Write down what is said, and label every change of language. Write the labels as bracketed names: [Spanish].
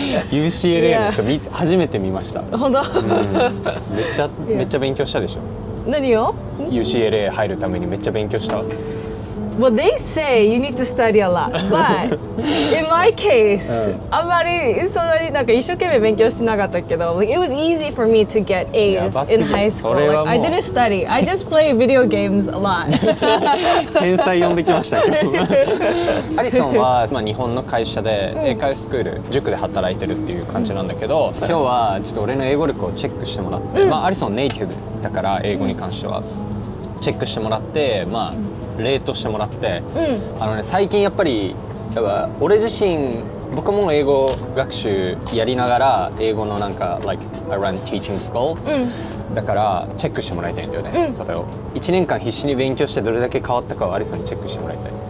[Japanese] UCLA の人初めて見ました。本当？めっちゃ勉強したでしょ。何を？ UCLA 入るためにめっちゃ勉強した。 [English] Well, they say you need to study a lot, but in my case, [Japanese] あんまりそんなになんか一生懸命勉強してなかったけど、 [English] like, it was easy for me to get A's in high school. Like, I didn't study. I just play video games a lot. [Japanese] 天才呼んできましたけど。アリソンは日本の会社で英会話スクール、塾で働いてるっていう感じなんだけど、今日はちょっと俺の英語力をチェックしてもらって、アリソンネイティブだから英語に関してはチェックしてもらって、レートしてもらって、最近やっぱり俺自身僕も英語学習やりながら英語のなんか [English] like I run teaching school、 [Japanese] だからチェックしてもらいたいんだよね、それを1年間必死に勉強してどれだけ変わったかをアリソンにチェックしてもらいたい。